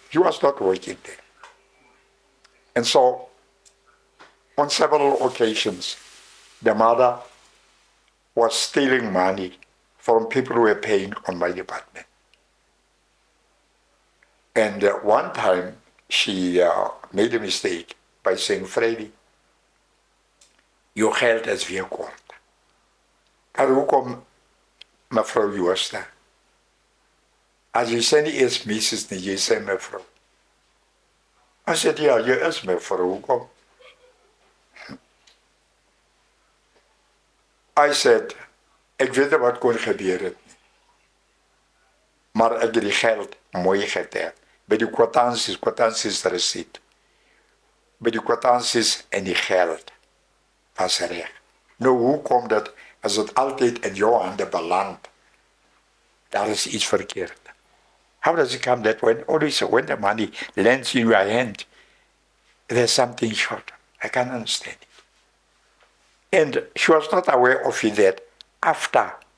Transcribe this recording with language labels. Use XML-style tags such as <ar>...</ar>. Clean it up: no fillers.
<en>He was not working there. And so, on several occasions, the mother was stealing money from people who were paying on my department. And one time, she made a mistake by saying,</en> <af>Freddy, jou geld is weer kort. Maar hoekom, mevrouw Jooste? As jy sê nie eers Mrs. nie, jy sê mevrou.</af> <en>I said,</en> <af>ja, jy is mevrou, hoekom?</af> <en>I said,</en> <af>ek weet nie wat kon gebeur het nie. Maar ek het die geld mooi getel. By die kwitansies receipt. By die kwitansies en die geld was reg. Nou, hoe kom dat, as het altyd in jou hande beland, daar is iets verkeerd.</af> <en>How does it come that when the money lands in your hand, there's something short? I can't understand it. And she was not aware of it that after,</en>